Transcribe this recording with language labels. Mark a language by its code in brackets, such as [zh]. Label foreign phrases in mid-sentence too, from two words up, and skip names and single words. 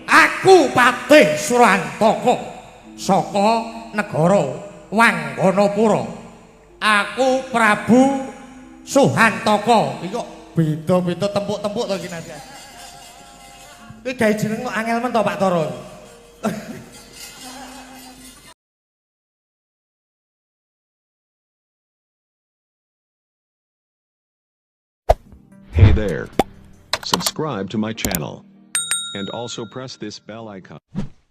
[jv] Aku Patih Surahantaka saka negara Wangganapura. Aku Prabu Suhantaka. Iki kok beda-beda tempuk-tempuk to iki Nadia. Iki gawe jeneng kok angel men to Pak Toro. [en] Hey there. Subscribe to my channel. And also press this bell icon.